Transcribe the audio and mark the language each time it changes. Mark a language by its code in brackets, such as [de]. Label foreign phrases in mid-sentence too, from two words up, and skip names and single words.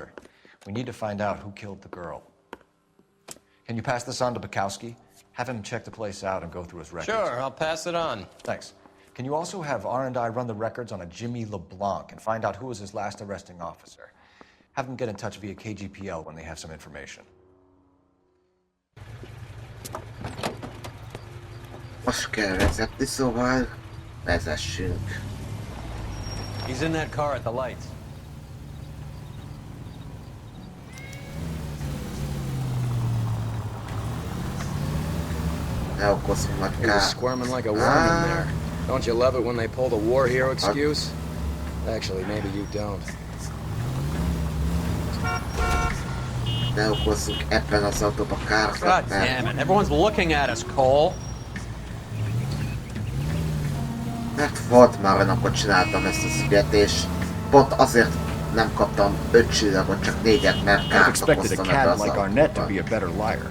[en] We need to find out who killed the girl. Can you pass this on to Bukowski? Have him check the place out and go through his records. Sure, I'll pass it on. Thanks. Can you also have R&I run the records on a Jimmy LeBlanc and find out who was his last arresting officer? Have them get in touch via KGPL when they have some information. [hu] Most kell vezetni, szóval Vezessünk. [en] He's in that car at the lights. [hu] Ne okozzunk nagy [en] He was [hu] kárt. [en] squirming like a worm in there. Don't you love it when they pull the war hero excuse? Actually, maybe you don't. [hu] Ne okozzunk ebben az autóban kárt, [en] God damn it! Everyone's looking at us, Cole. [hu] Mert volt már olyan, akkor csináltam ezt a sziget, és pont azért nem kaptam 5 csillagot, csak 4-et, mert [en] I've [hu] kárt [en] expected a [hu] okoztam ebbe [en] cad [hu] az [en] like Arnett to [hu] autóban. [en] be a better liar.